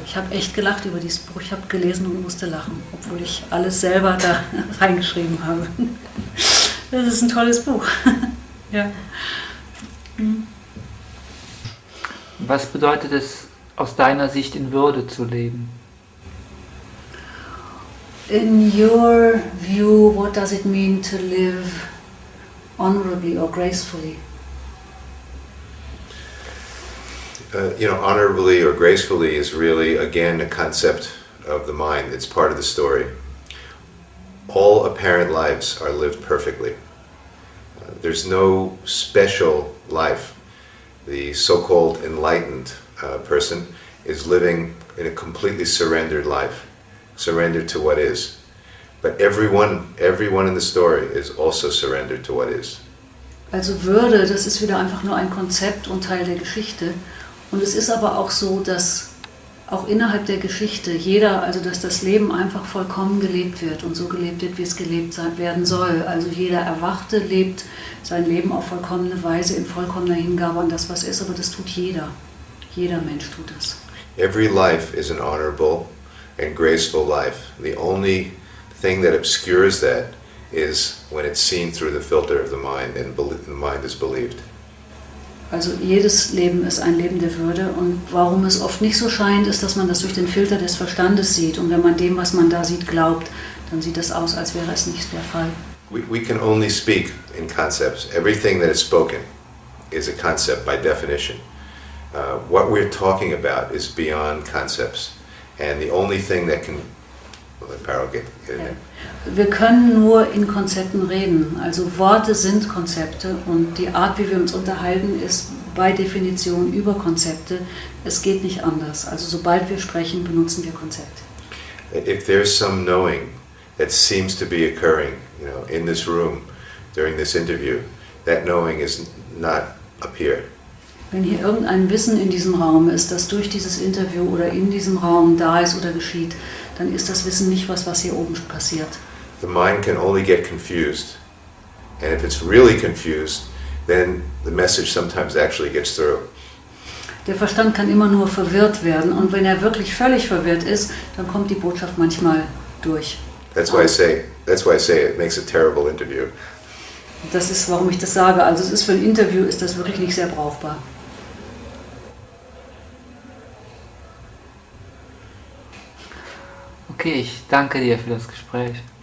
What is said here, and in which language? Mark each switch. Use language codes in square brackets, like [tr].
[de] Ich habe echt gelacht über dieses Buch. Ich habe gelesen und musste lachen, obwohl ich alles selber da reingeschrieben habe. Das ist ein tolles Buch. Ja. Was bedeutet es aus deiner Sicht in Würde zu leben? [en] In your view, what does it mean to live honorably or gracefully? Honorably or gracefully is really, again, a concept of the mind. It's part of the story. All apparent lives are lived perfectly. There's no special life. The so-called enlightened person is living in a completely surrendered life, surrendered to what is. But everyone in the story is also surrendered to what is. [de] Also Würde, das ist wieder einfach nur ein Konzept und Teil der Geschichte. Und es ist aber auch so, dass auch innerhalb der Geschichte also dass das Leben einfach vollkommen gelebt wird und so gelebt wird, wie es gelebt werden soll. Also jeder Erwachte lebt sein Leben auf vollkommene Weise, in vollkommener Hingabe an das, was ist, aber das tut jeder. Jeder Mensch tut das. [en] Every life is an honorable and graceful life. The only thing that obscures that is when it's seen through the filter of the mind and the mind is believed. [de] Also jedes Leben ist ein Leben der Würde und warum es oft nicht so scheint, ist, dass man das durch den Filter des Verstandes sieht und wenn man dem, was man da sieht, glaubt, dann sieht das aus, als wäre es nicht der Fall. [en] We can only speak in concepts. Everything that is spoken is a concept by definition. What we're talking about is beyond concepts, and the only thing that can Well, let Paro get in there. [de] Wir können nur in Konzepten reden. Also Worte sind Konzepte und die Art, wie wir uns unterhalten, ist bei Definition über Konzepte. Es geht nicht anders. Also sobald wir sprechen, benutzen wir Konzepte. [en] If there's some knowing that seems to be occurring, in this room during this interview, that knowing is not up here. [de] Wenn hier irgendein Wissen in diesem Raum ist, das durch dieses Interview oder in diesem Raum da ist oder geschieht, dann ist das Wissen nicht was hier oben passiert. [en] The mind can only get confused, and if it's really confused, then the message sometimes actually gets through. [de] Der Verstand kann immer nur verwirrt werden und wenn er wirklich völlig verwirrt ist, dann kommt die Botschaft manchmal durch. [en] That's why I say it makes a terrible interview. [de] Das ist, warum ich das sage. Also es ist für ein Interview ist das wirklich nicht sehr brauchbar. Okay, ich danke dir für das Gespräch.